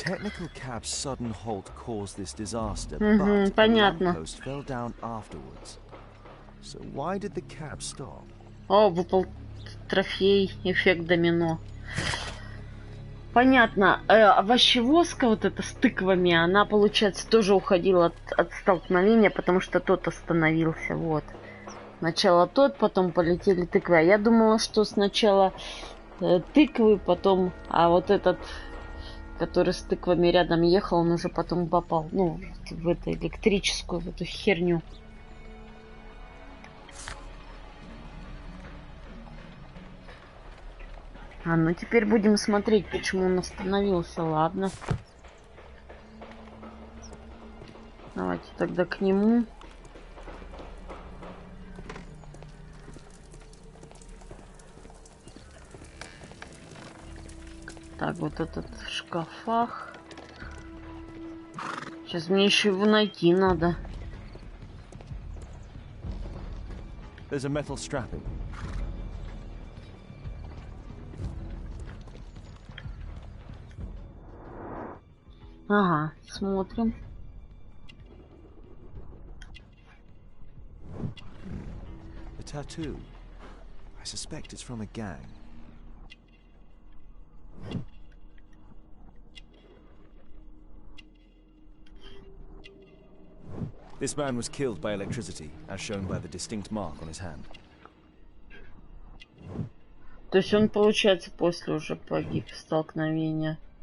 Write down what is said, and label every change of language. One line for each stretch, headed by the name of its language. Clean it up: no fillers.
English: The technical cab's sudden halt caused this disaster, but
Russian: понятно.
English: the lamppost fell down afterwards. So why did the cab stop?
Russian: О, выпал трофей, эффект домино. Понятно. Овощевозка вот эта с тыквами, она, получается, тоже уходила от столкновения, потому что тот остановился, вот. Сначала тот, потом полетели тыквы. А я думала, что сначала тыквы, потом... А вот этот, который с тыквами рядом ехал, он уже потом попал, ну, в эту электрическую, в эту херню. А, ну теперь будем смотреть, почему он остановился. Ладно. Давайте тогда к нему. Так, вот этот в шкафах. Сейчас мне еще его найти надо.
English: There's a metal strapping.
Russian: Ага, смотрим.
English: A tattoo. I suspect it's from a gang. This man was killed by electricity, as shown by the distinct mark on his hand.
Russian: То есть он, получается, после уже погиб в столкновении.